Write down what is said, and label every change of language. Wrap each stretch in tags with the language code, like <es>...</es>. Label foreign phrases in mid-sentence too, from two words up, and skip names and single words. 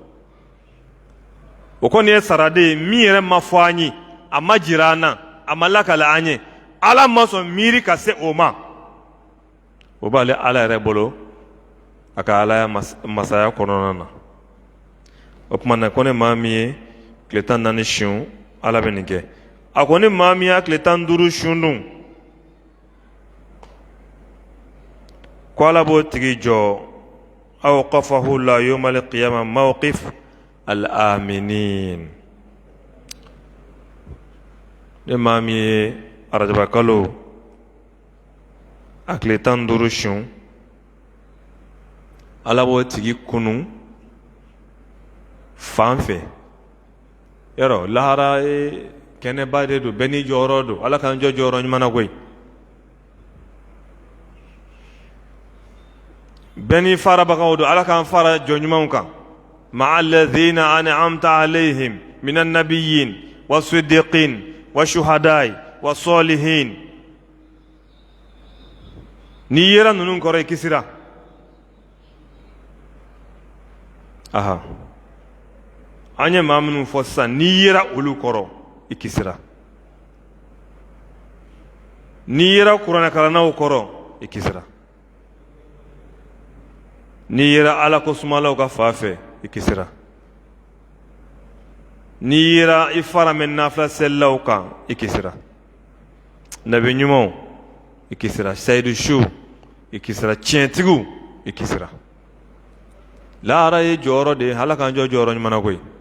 <bm>o kɔni ye saraden ye min yɛrɛ ma fɔ an ye a ma jira an na a ma lakale an ye ala ma sɔn miiri ka se o ma o b'ale ala yɛrɛ bolo a ka alaya masaya kɔnɔna na o tuma na ko ne maa min ye tile 14 sun ala bɛ nin kɛ a ko ne maa min y'a tile 15 sun dun ko ala b'o tigi jɔ</bm> <ar>أوقفه الله يوم القيامة موقف الآمنين</ar> <bm>ne maa min ye arajaba kalo a tile 15 sun ala b'o tigi kunu fan fɛ yɔrɔ lahara ye kɛnɛba de don bɛɛ n'i jɔyɔrɔ don ala k'an jɔ jɔyɔrɔ ɲuman na koyi bɛɛ n'i farabagaw don ala k'an fara jɔ ɲumanw kan</bm> <ar>مع الذين أنعمت عليهم من النبيين والصديقين والشهداء والصالحين</ar> <bm>n'i yera ninnu kɔrɔ i kisira aha an ye maa minnu fɔ sisan n'i yera olu kɔrɔ i kisira n'i yera kuranɛkalannaw kɔrɔ i kisira n'i yera ala ko sumalaw ka fa fɛ i kisira n'i yera i fara mɛn nafila selilaw kan i kisira nabi ɲumanw i kisira sayidu su i kisira tiɲɛtigiw i kisira lahara ye jɔyɔrɔ de ye ala k'an jɔ jɔyɔrɔ ɲuman na koyi</bm>